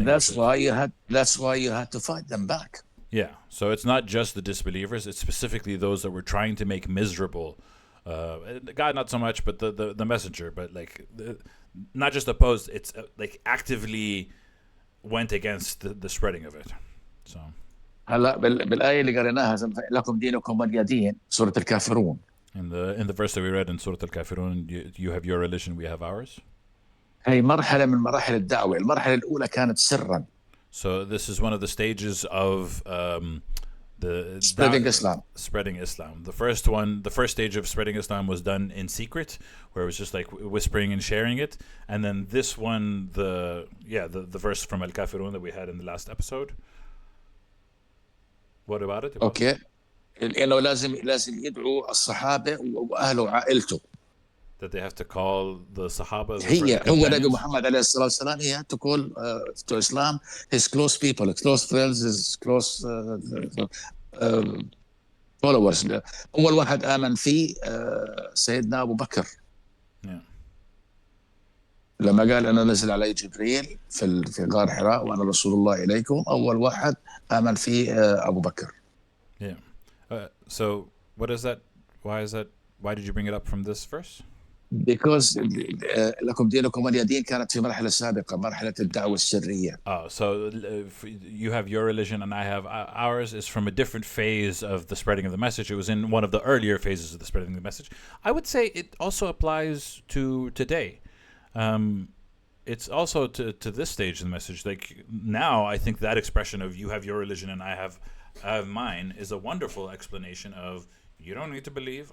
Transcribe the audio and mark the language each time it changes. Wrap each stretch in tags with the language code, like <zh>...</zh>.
<en>And that's why you had to fight them back. Yeah, so it's not just the disbelievers; it's specifically those that were trying to make miserable God, not so much, but the messenger, but like not just opposed. It's like actively went against the spreading of it. So.</en> <ar>هلا بالآية اللي قريناها لكم دينكم ولي دين سورة الكافرون.</ar> <en>In the verse that we read in Surah Al-Kafirun, you have your religion, we have ours.</en> <ar>هي مرحلة من مراحل الدعوة. المرحلة الأولى كانت سرا.</ar> <en>So this is one of the stages of the spreading Islam. The first stage of spreading Islam was done in secret, where it was just like whispering and sharing it. And then this one, the verse from Al-Kafirun that we had in the last episode. What about it? Okay.</en> <ar>إنه لازم يدعو الصحابة وأهله وعائلته.</ar> <en>That they have to call the Sahaba.</en> <ar>هو نبي محمد عليه الصلاة والسلام.</ar> <en>He had to call to Islam his close people, his close friends, his close followers.</en> <ar>أول واحد آمن فيه سيدنا أبو بكر. لما قال أنا نزل علي جبريل في غار حراء وأنا رسول الله إليكم، أول واحد آمن فيه أبو بكر.</ar> <en>Yeah. So what is that? Why is that? Why did you bring it up from this verse? Because</en> <ar>لكم دينكم ولي دين كانت في مرحلة سابقة، مرحلة الدعوة السرية.</ar> <en>Oh, so you have your religion and I have ours is from a different phase of the spreading of the message. It was in one of the earlier phases of the spreading of the message. I would say it also applies to today. It's also to this stage of the message. Like now, I think that expression of you have your religion and I have mine is a wonderful explanation of you don't need to believe.</en>